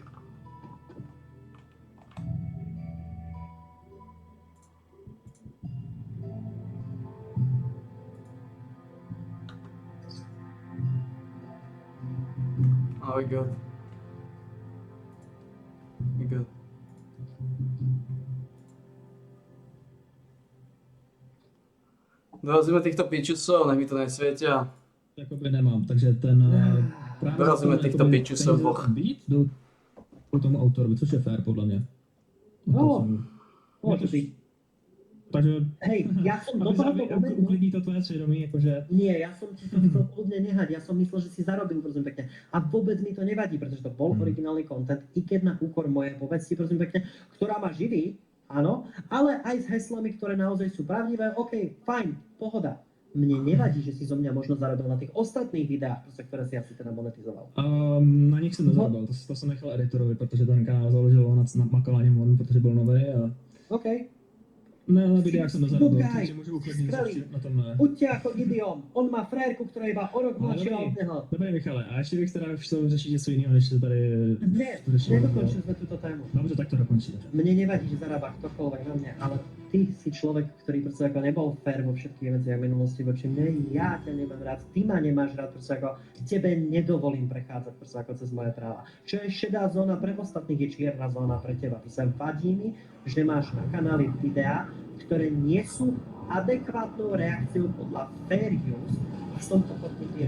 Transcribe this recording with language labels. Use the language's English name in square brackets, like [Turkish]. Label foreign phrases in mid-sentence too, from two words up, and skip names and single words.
[English] Oh, we good. We good. [Slovak] Dorazíme týchto pičusov, nech mi to nesvietia. [Czech] Jakoby nemám, takže ten právě Dorazíme za to, těchto jakoby pičusů peníze [Slovak] dvoch. [Czech] Být byl po tomu autorovi, což je fér podle mě. [Slovak] No, môže byť. Takže Hej, ja som do aby [Czech] tohoto momentu... uklidní to tvoje svědomí, jakože [Slovak] Nie, ja som ti to chcel kľudne nehať, ja som myslel, že si zarobil, prosím pekne. A vôbec mi to nevadí, pretože to bol originálny content, i keď na úkor mojej povesti, prosím pekne, ktorá ma živí, áno, ale aj s heslami, ktoré naozaj sú pravdivé, OK, fajn, pohoda. Mne nevadí, že si zo mňa možno zarobil na tých ostatných videách, proste, ktoré si asi teda monetizoval. [Czech] na nich jsem nezarobil, to jsem nechal editorovi, protože ten kanál založil on makal na něm on, protože byl nový a OK, na videách jsem nezarobil, [English] Good guy. [Czech] takže můžu uklidnit Skvělý. na tom. [Slovak] buďte ako Gideon, on má frérku, ktorá je iba o rok No, mladšia [Czech] dobrý. [Slovak] od neho. [Czech] Dobrý Michale, a ještě bych teda chtěl řešit něco jiného, než se tady Ne, řešilo. [Slovak] nedokončili sme túto tému. [Czech] Dobře, tak to dokončíme. [Slovak] Mne nevadí, že zarába ktokoľvek na mňa, ale ty si človek, ktorý proste ako nebol fér vo všetkých veciach v minulosti voči mne, ja ťa nemám rád, ty ma nemáš rád, proste ako tebe nedovolím prechádzať proste ako cez moje práva. Čo je šedá zóna pre ostatných, je čierna zóna pre teba. Proste vadí mi, že máš na kanáli videá, ktoré nie sú adekvátnou reakciou podľa [English] fair use [Slovak] a som to podnetý.